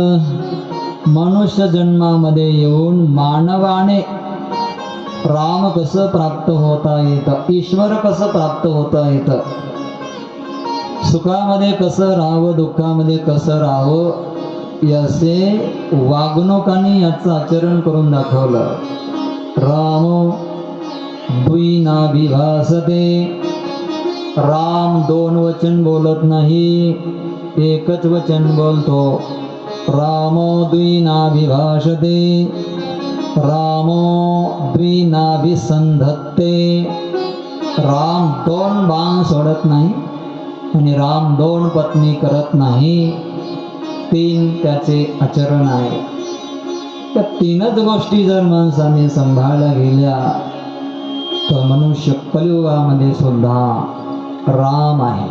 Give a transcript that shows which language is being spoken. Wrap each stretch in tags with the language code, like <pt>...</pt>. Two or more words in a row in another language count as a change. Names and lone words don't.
<mr>मनुष्य जन्मामध्ये येऊन मानवाने राम कसं प्राप्त होता येतं, ईश्वर कसं प्राप्त होता येतं, सुखामध्ये कसं राहावं, दुःखामध्ये कसं राहावं, याचे वागणुकाने याचं आचरण करून दाखवलं.</mr> <sa>राम द्विनाभिभासते.</sa> <mr>राम दोन वचन बोलत नाही, एकच वचन बोलतो.</mr> <sa>रामो द्विनाभिभाषते, रामो द्विनाभिसंधत्ते.</sa> <mr>राम दोन बाण सोडत नाही आणि राम दोन पत्नी करत नाही. तीन त्याचे आचरण आहे. त्या तीनच गोष्टी जर माणसाने सांभाळल्या गेल्या तर मनुष्य कलियुगामध्ये सुद्धा राम आहे.</mr>